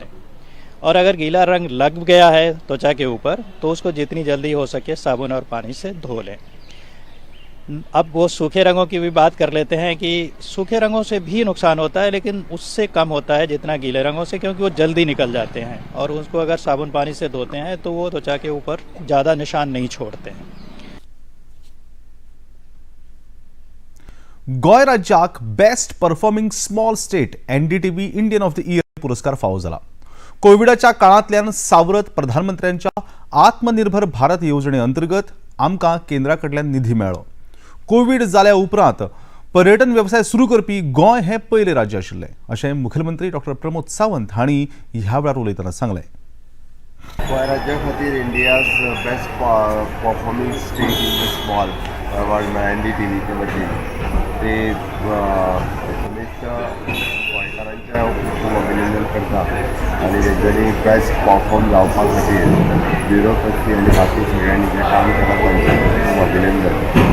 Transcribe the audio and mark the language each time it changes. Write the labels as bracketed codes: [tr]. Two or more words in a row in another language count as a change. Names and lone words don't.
[hi] और अगर गीला रंग लग गया है त्वचा के ऊपर तो उसको जितनी जल्दी हो सके साबुन और पानी से धो लें. अब वो सूखे रंगों की भी बात कर लेते हैं कि सूखे रंगों से भी नुकसान होता है, लेकिन उससे कम होता है जितना गीले रंगों से, क्योंकि वो जल्दी निकल जाते हैं और उसको अगर साबुन पानी से धोते हैं तो वो त्वचा के ऊपर ज़्यादा निशान नहीं छोड़ते हैं. [kok] गोंय राज्याक [en] Best Performing Small State NDTV Indian of the Year [kok] पुरस्कार फावो जाला. कोविडाच्या काळांतल्यान सावरत प्रधानमंत्र्यांच्या आत्मनिर्भर भारत येवजणे अंतर्गत आमकां केंद्रा कडल्यान निधी मेळ्ळो. कोविड जाल्या उपरांत पर्यटन वेवसाय सुरू करपी गोंय हें पयलें राज्य आशिल्लें, अशें मुखेलमंत्री डॉ. प्रमोद सावंत हांणी ह्या वेळार उलयतना सांगलें. गोंय राज्या खातीर [en] India's best performing state in the small award [kok] NDTV चे वतीन ते गोंयकारांचें खूब अभिनंदन करता आनी तेंच्यांनी [en] best perform [kok] जावपा खातीर ब्युरोक्रसी आनी बाकी सगळ्यांनी जें काम केलां तांचें खूब अभिनंदन.